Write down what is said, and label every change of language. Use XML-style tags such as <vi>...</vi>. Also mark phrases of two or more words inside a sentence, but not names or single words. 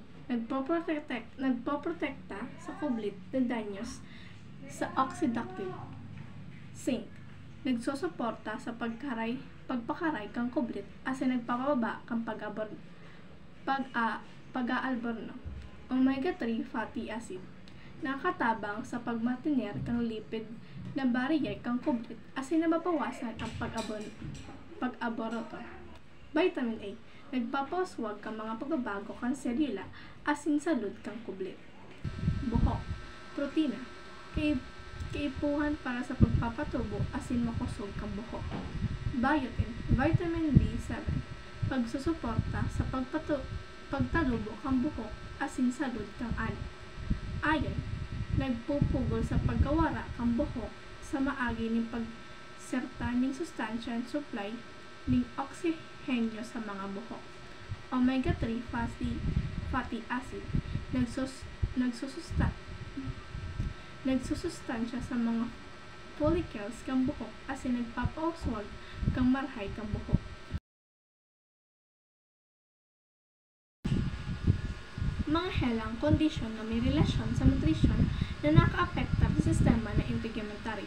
<bik>Nagpoprotekta sa kublit ng danyos sa oxidative. Zinc. Nagsusuporta sa pagpakaray kang kublit asin nagpapababa kang pag-aalborno.</bik> <en>Omega-3 fatty acid.</en> <bik>Nakatabang sa pagmatiner kang lipid na barrier kang kublit asin nababawasan ang pag-aboroto.</bik> <en>Vitamin A.</en> <bik>Nagpapaswag kang mga pagbabago kang selula asin salud kang kublit. Buhok. Protina. Kaipuhan para sa pagpapatubo asin makusog kang buhok.</bik> <en>Biotin. Vitamin B7.</en> <bik>Pagsusuporta sa pagtalubo kang buhok asin salud kang ani. Iron. Nagpupugol sa pagkawara kang buhok sa maagi ng pagserta ng sustansya at supply ng oksihenyo sa mga buhok.</bik> <en>Omega-3 fatty acid.</en> <bik>Nagsusustansya sa mga follicles kang buhok asin nagpapauswag kang marhay kang buhok. Mga helang kondisyon na may relasyon sa nutrisyon na nakaapekta sa sistema na integumentaryo.</bik>